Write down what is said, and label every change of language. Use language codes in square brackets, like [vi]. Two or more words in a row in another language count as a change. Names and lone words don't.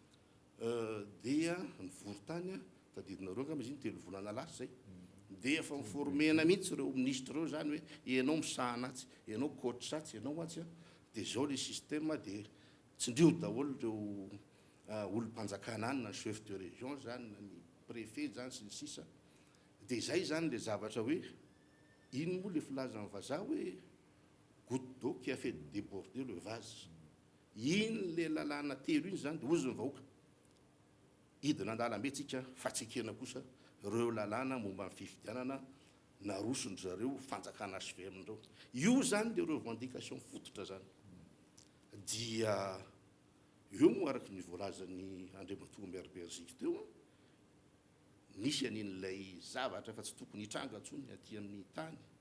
[mg] dia ny vorotany tadidinareo ngamba izy ny 3 volana lasa zay dia efa miformena mihitsy reo ministre reo zany hoe ianao misahanatsy, ianao coach atsy, ianao atsy a dia zao [fr] le système [mg] dia tsindrio daholo reo olom-panjakana any na [fr] chef de région [mg] zany na ny préfet zany sy ny sisa. Dia zay zany le zavatra hoe iny moa le filazan'ny vazaha hoe [fr] goutte d'eau qui a fait déborder le vase. [mg] Iny le lalàna telo iny zany dia ozy ny vahoaka hidina an-dalambe tsika fatsikena kosa reo lalàna momba ny fifidianana narosony zareo fanjakana HVM reo. Io zany le revendication fototra zany. Dia eo moa araky ny voalazan'ny Andriamatoa Maire Berzika teo nisy an'in'ilay zavatra fa tsy tokony hitranga ntsony aty amin'ny tany